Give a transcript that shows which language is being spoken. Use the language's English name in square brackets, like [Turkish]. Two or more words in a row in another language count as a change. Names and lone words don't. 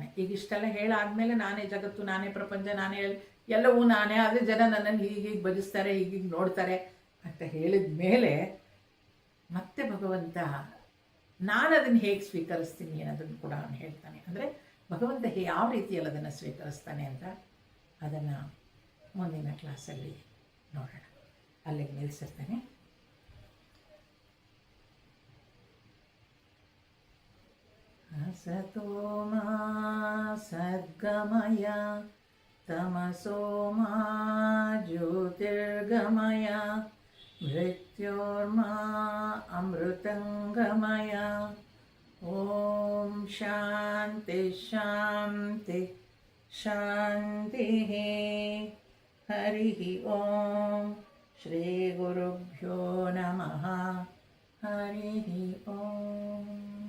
[Kannada] ಈಗ ಇಷ್ಟೆಲ್ಲ ಹೇಳಾದ್ಮೇಲೆ ನಾನೇ ಜಗತ್ತು, ನಾನೇ ಪ್ರಪಂಚ, ನಾನೇ ಎಲ್ಲವೂ ನಾನೇ, ಆದರೆ ಜನ ನನ್ನನ್ನು ಹೀಗೀಗೆ ಭಜಿಸ್ತಾರೆ, ಹೀಗೀಗೆ ನೋಡ್ತಾರೆ ಅಂತ ಹೇಳಿದ ಮೇಲೆ ಮತ್ತೆ ಭಗವಂತ ನಾನು ಅದನ್ನು ಹೇಗೆ ಸ್ವೀಕರಿಸ್ತೀನಿ ಅನ್ನೋದನ್ನು ಕೂಡ ಅವನು ಹೇಳ್ತಾನೆ. ಅಂದರೆ ಭಗವಂತ ಯಾವ ರೀತಿಯಲ್ಲಿ ಅದನ್ನು ಸ್ವೀಕರಿಸ್ತಾನೆ ಅಂತ ಅದನ್ನು ಮುಂದಿನ ಕ್ಲಾಸಲ್ಲಿ ನೋಡೋಣ. ಅಲ್ಲಿಗೆ ನಿಲ್ಲಿಸಿರ್ತಾನೆ. [Sanskrit] असतो मा सद्गमय तमसो मा ज्योतिर्गमय मृत्योर्मा अमृतङ्गमय ॐ शान्ति शान्ति शान्तिः हरिः ॐ श्रीगुरुभ्यो नमः हरिः ॐ